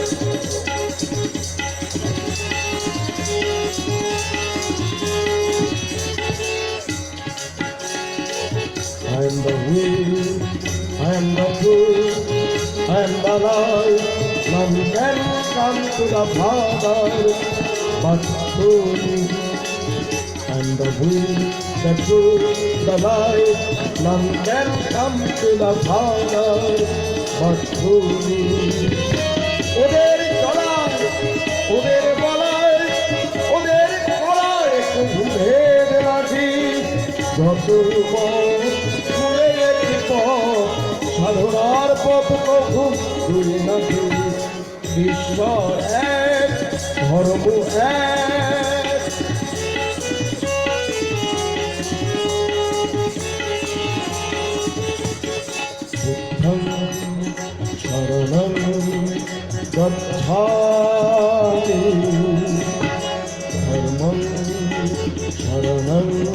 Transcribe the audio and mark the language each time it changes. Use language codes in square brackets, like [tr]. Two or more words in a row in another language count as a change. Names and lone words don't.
[en] I am the will, I am the truth, I am the life. None can come to the Father but through me. I am the will, the truth, the life. None can come to the Father but through me. [bn] ওদের চলায়, ওদের বলায়, ওদের কলায় কোনো ভেদ নাকি। যত মূলে একটি পথ, সাধনার পথ প্রভু দুই নাকি। ঈশ্বর এক, ধর্ম এক। [pi] বুদ্ধং শরণং গচ্ছামি, ধর্মং শরণং